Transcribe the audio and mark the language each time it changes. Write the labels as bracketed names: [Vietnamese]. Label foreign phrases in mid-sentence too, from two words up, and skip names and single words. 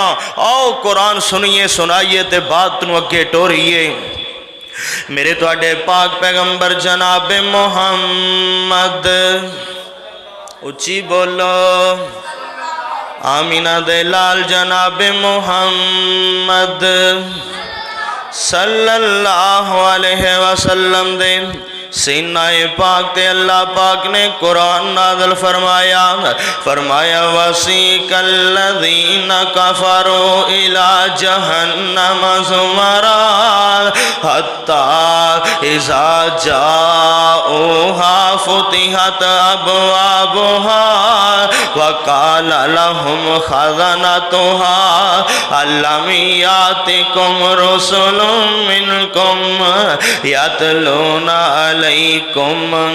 [Punjabi] ਆਓ ਕੁਰਾਨ ਸੁਣੀਏ, ਸੁਣਾਈਏ ਤੇ ਬਾਤ ਨੂੰ ਅੱਗੇ ਟੋਰੀਏ। ਮੇਰੇ ਤੁਹਾਡੇ ਪਾਕ ਪੈਗ਼ੰਬਰ ਜਨਾਬ ਮੁਹੰਮਦ, ਉੱਚੀ ਬੋਲੋ, ਆਮੀਨਾ ਦੇ ਲਾਲ ਜਨਾਬ ਮੁਹੰਮਦ [Arabic] صلى الله عليه وسلم [Punjabi] ਦੇ ਸੀਨਾਏ ਪਾਕ ਤੇ ਅੱਲਾਹ ਪਾਕ ਨੇ ਕੁਰਾਨ ਨਾਜ਼ਿਲ ਫ਼ਰਮਾਇਆ, ਫ਼ਰਮਾਇਆ [Arabic] وسيق الذين كفروا إلى جهنم زمرا حتى إذا جاءوها فتحت أبوابها وقال لهم خزنتها ألم يأتكم رسل منكم يتلون عليكم